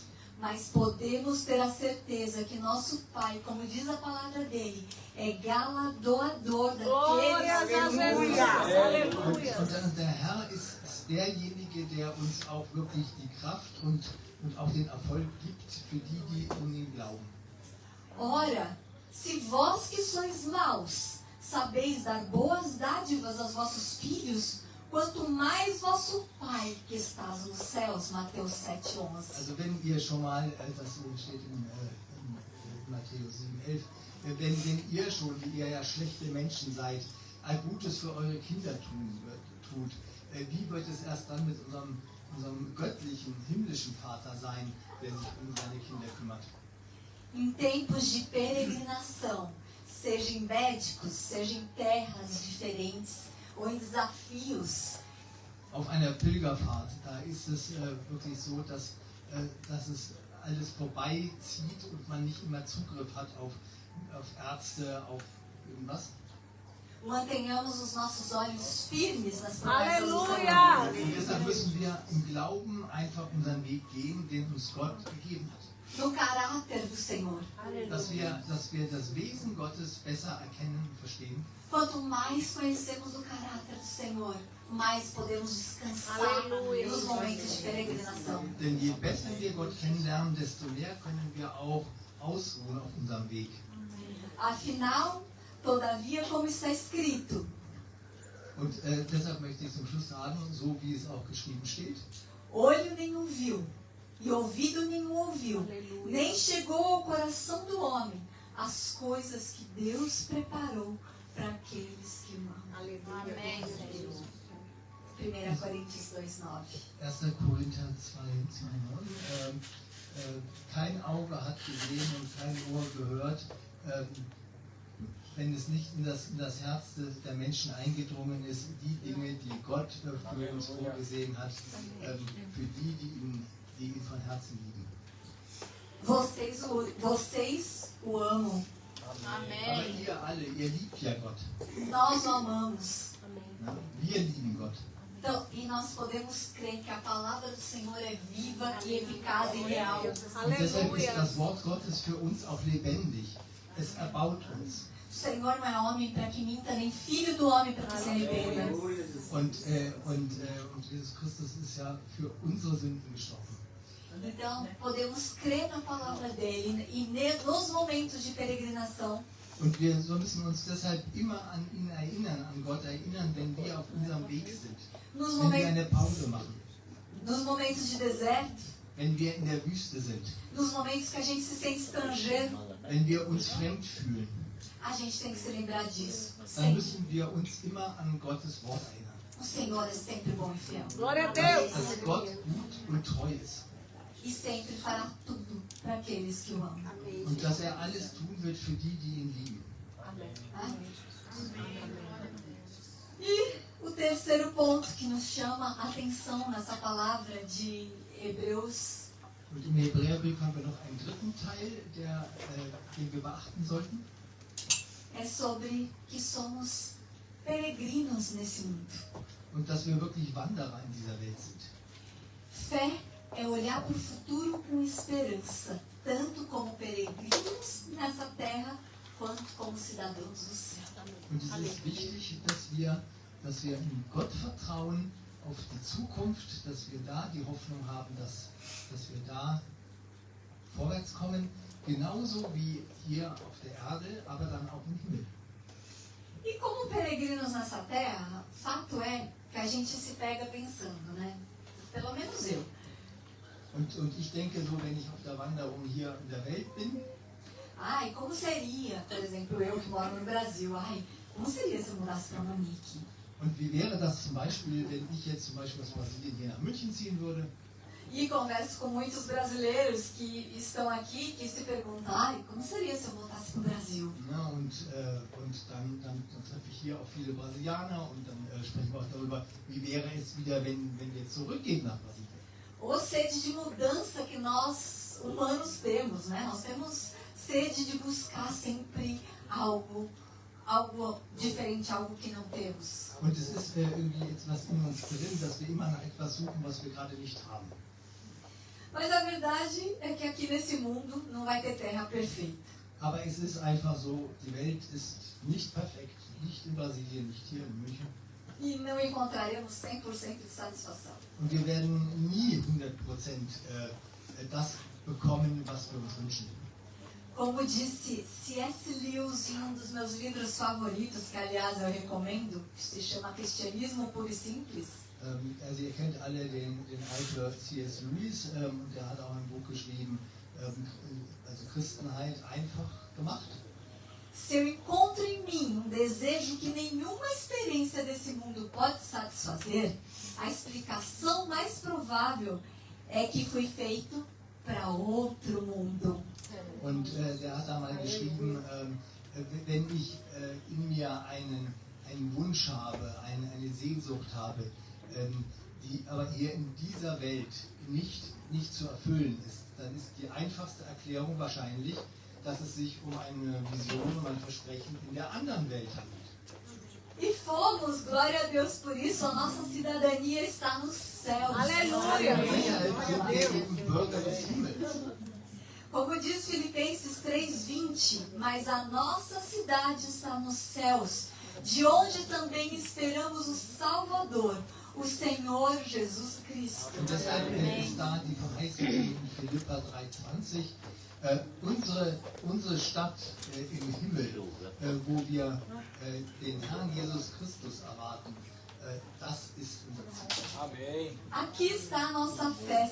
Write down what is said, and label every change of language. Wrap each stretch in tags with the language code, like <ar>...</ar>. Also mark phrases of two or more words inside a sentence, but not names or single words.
<pt>Mas podemos ter a certeza que nosso Pai, como diz a palavra dele, é galardoador Glória a daqueles que Jesus! Aleluia!</pt> <de>Und der Herr ist derjenige, der uns auch wirklich die Kraft und auch den Erfolg gibt für die, die an ihn glauben.</de> <pt>Ora, se vós que sois maus, sabeis dar boas dádivas aos vossos filhos, quanto mais vosso Pai que estás nos céus, Mateus 7,11.</pt> <de>Also wenn ihr schon mal, das steht in Matthäus 7,11, wenn ihr schon, die ihr ja schlechte Menschen seid, ein Gutes für eure Kinder tut, wie wird es erst dann mit unserem göttlichen, himmlischen Vater sein, der sich um seine Kinder kümmert?</de> <pt>Em tempos de peregrinação, seja em médicos, seja em terras diferentes ou em desafios,</pt> <de>Auf einer Pilgerfahrt, da ist es wirklich so, dass es alles vorbeizieht und man nicht immer Zugriff hat auf Ärzte, auf irgendwas.</de> <pt>mantenhamos os nossos olhos firmes nas promessas do Senhor. Aleluia!</pt> <de>Und deshalb müssen wir im Glauben einfach unseren Weg gehen, den uns Gott gegeben hat.</de> <pt>No caráter do Senhor.</pt> <de>Dass wir das Wesen Gottes besser erkennen und verstehen.</de> <pt>Quanto mais conhecemos o caráter do Senhor, mais podemos descansar Aleluia. nos momentos de peregrinação.</pt> <de>Denn je besser wir Gott kennenlernen, desto mehr können wir auch ausruhen auf unserem Weg.</de> <pt>Afinal, todavia, como está escrito,</pt> <de>Und deshalb möchte ich zum Schluss sagen, so wie es auch geschrieben steht,</de> <pt>olho nenhum viu e ouvido nenhum ouviu, Aleluia. nem chegou ao coração do homem as coisas que Deus preparou para aqueles que o amam. Aleluia. Amém, Senhor. 1 Coríntios 2,9.</pt> <de>1. Korinther 2,9. Kein Auge hat gesehen und kein Ohr gehört, wenn es nicht in das Herz der Menschen eingedrungen ist, die Dinge, die Gott für uns vorgesehen hat, für die ihn von Herzen lieben.</de> <pt>Vocês o amam,</pt> <de>Aber</de> <pt>Amém.</pt> <de>ihr alle, ihr liebt ja Gott.</de> <pt>nós o amamos.</pt> <de>Ja? Wir lieben Gott.</de> <pt>Então, e nós podemos crer que a palavra do Senhor é viva e eficaz e real.</pt> <de>Und deshalb ist</de> <pt>Aleluia.</pt> <de>das Wort Gottes für uns auch lebendig. Es erbaut uns.</de> <pt>O Senhor não é homem para que minta, nem filho do homem para que se arrependa.</pt> <de>Und Jesus Christus ist ja für unsere Sünden gestorben.</de> <pt>Então, podemos crer na palavra dele e nos momentos de peregrinação,</pt> <de>Und wir müssen uns deshalb immer an ihn erinnern, an Gott erinnern, wenn wir auf unserem Weg sind.</de> <pt>nos</pt> <de>Wenn wir</de> <pt>momentos,</pt> <de>eine Pause machen.</de> <pt>nos momentos de deserto,</pt> <de>Wenn wir in der Wüste sind.</de> <pt>nos momentos que a gente se sente estrangeiro,</pt> <de>Wenn wir uns fremd fühlen.</de> <pt>a gente tem que se lembrar disso.</pt> <de>Dann</de> <pt>Sempre.</pt> <de>müssen wir uns immer an Gottes Wort erinnern.</de> <pt>O Senhor é sempre bom e fiel. Glória a Deus.</pt> <de>Dass Gott gut und treu ist.</de> <pt>E sempre fará tudo para aqueles que o amam.</pt> <de>Und dass er alles tun wird für die, die ihn lieben.</de> <pt>Tá? E o terceiro ponto que nos chama a atenção nessa palavra de Hebreus</pt> <de>Und im Hebräerbrief haben wir noch einen dritten Teil, den wir beachten sollten.</de> <pt>é sobre que somos peregrinos nesse mundo.</pt> <de>Und dass wir wirklich Wanderer in dieser Welt sind.</de> <pt>Fé é olhar para o futuro com esperança, tanto como peregrinos nessa terra, quanto como cidadãos do céu.</pt> <de>Und es ist wichtig, dass wir in Gott vertrauen, auf die Zukunft, dass wir da die Hoffnung haben, dass wir da vorwärts kommen, genauso wie hier auf der Erde, aber dann auch im Himmel.</de> <pt>E como peregrinos nessa terra, fato é que a gente se pega pensando, né? Pelo menos eu.</pt> <de>Und ich denke so, wenn ich auf der Wanderung hier in der Welt bin,</de> <pt>Ai, como seria, por exemplo, eu que moro no Brasil, ai, como seria se eu mudasse para Manique?</pt> <de>und wie wäre das zum Beispiel, wenn ich jetzt zum Beispiel aus Brasilien hier nach München ziehen würde,</de> <pt>E converso com muitos brasileiros que estão aqui, que se perguntam, ai, como seria se eu voltasse para o Brasil?</pt> <de>ne, und dann treffe ich hier auch viele Brasilianer und dann sprechen wir auch darüber, wie wäre es wieder, wenn wir zurückgehen nach Brasilien.</de> <pt>Ou sede de mudança que nós, humanos, temos, né? Nós temos sede de buscar sempre algo diferente, algo que não temos.</pt> <de>Und es ist irgendwie etwas in uns drin, dass wir immer nach etwas suchen, was wir gerade nicht haben.</de> <pt>Mas a verdade é que aqui nesse mundo não vai ter terra perfeita.</pt> <de>Aber es ist einfach so, die Welt ist nicht perfekt, nicht in Brasilien, nicht hier in München.</de> <pt>E não encontraremos 100% de satisfação.</pt> <de>Und wir werden nie 100% das bekommen, was wir uns wünschen.</de> <pt>Como disse C.S. Lewis em um dos meus livros favoritos, que aliás eu recomendo, que se chama Cristianismo Puro e Simples.</pt> <de>Also ihr kennt alle den Autor C.S. Lewis, und der hat auch ein Buch geschrieben, also Christenheit einfach gemacht.</de> <pt>Se eu encontro em mim um desejo que nenhuma experiência desse mundo pode satisfazer, a explicação mais provável é que fui feito para outro mundo.</pt> <de>Und der hat da mal geschrieben, wenn ich in mir einen Wunsch habe, eine Sehnsucht habe, die aber hier in dieser Welt nicht zu erfüllen ist, dann ist die einfachste Erklärung wahrscheinlich, dass es sich um eine Vision, um ein Versprechen in der anderen Welt handelt.</de> <pt>E fomos, glória a Deus por isso, a nossa cidadania está nos céus. Aleluia.</pt> <de>Deshalb sind wir eben Bürger des Himmels.</de> <pt>Como diz Filipenses 3:20, mas a nossa cidade está nos céus, de onde também esperamos o Salvador, o Senhor Jesus Cristo.</pt> <de>Und deshalb ist da die Verheißung in Philipper 3,20. Unsere Stadt im Himmel, wo wir den Herrn Jesus Christus erwarten, das ist unser Ziel.</de> <pt>Amém. Aqui está a nossa fé.</pt>